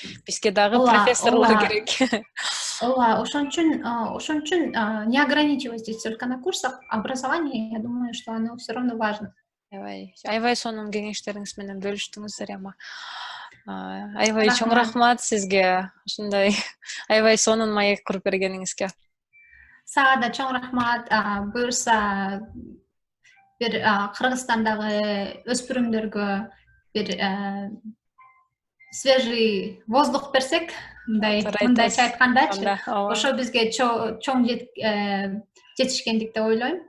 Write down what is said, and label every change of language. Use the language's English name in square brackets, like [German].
[Kyrgyz] Бизге дагы профессорлор керек. Ооба, ошон үчүн [Russian] не ограничивайтесь только на курсах. Образование, я думаю, что оно все равно важно. [Kyrgyz] Аябай сонун кеңештериңиз менен бөлүштүңүз, Зарема. Аябай чоң рахмат сизге, ушундай аябай сонун маек куруп бергениңизге. Сага да чоң рахмат. Буюрса бир Кыргызстандагы өспүрүмдөргө бир [Russian] свежий воздух [Kyrgyz] берсек, мындайча айткандачы, ошо бизге чоң жетишкендик деп ойлойм.